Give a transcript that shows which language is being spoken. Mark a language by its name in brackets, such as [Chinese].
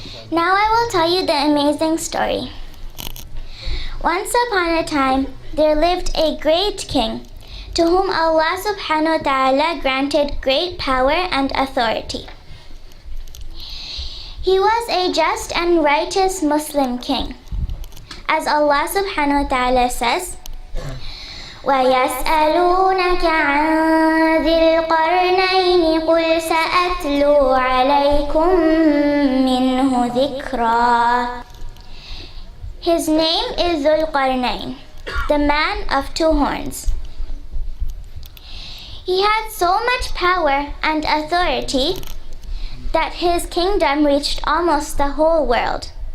[English] Now I will tell you the amazing story. Once upon a time, there lived a great king, to whom Allah subhanahu wa ta'ala granted great power and authority. He was a just and righteous Muslim king. As Allah subhanahu wa ta'ala says, [Arabic] وَيَسْأَلُونَكَ عَنْ ذِي الْقَرْنَيْنِ قُلْ سَأَتْلُو عَلَيْكُمْ مِنْهُ ذِكْرًا. [English] His name is Julkarnain, the man of two horns. He had so much power and authority that his kingdom reached almost the whole world.